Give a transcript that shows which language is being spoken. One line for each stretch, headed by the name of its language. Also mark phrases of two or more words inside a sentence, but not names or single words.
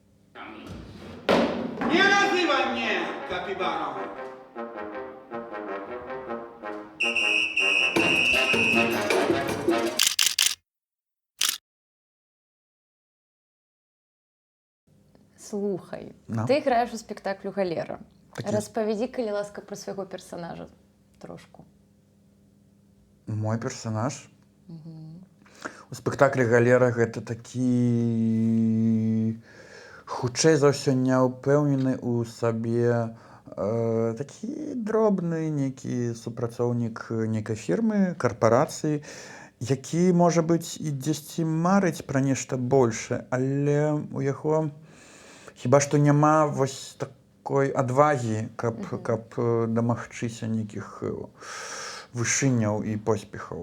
Polish: Nie nazywaj mnie kapibarą!
Ukrainian: Слухай, Ну? ти граєш у спектаклю «Галера». Так є. Розповіді,
Belarusian: калі ласка,
Ukrainian: про свого персонажа трошку.
Belarusian: Мой персонаж? У спектаклі «Галера» гэта такі, хутчэй за ўсё, няўпэўнены ў сабе такі дробны нейкі супрацоўнік нейкай фірмы, карпарацыі, які, можа быць, і дзесьці марыць пра нешта большае, але у яго хіба што няма вось такой адвагі, каб дамагчыся нейкіх вышыняў і поспехаў.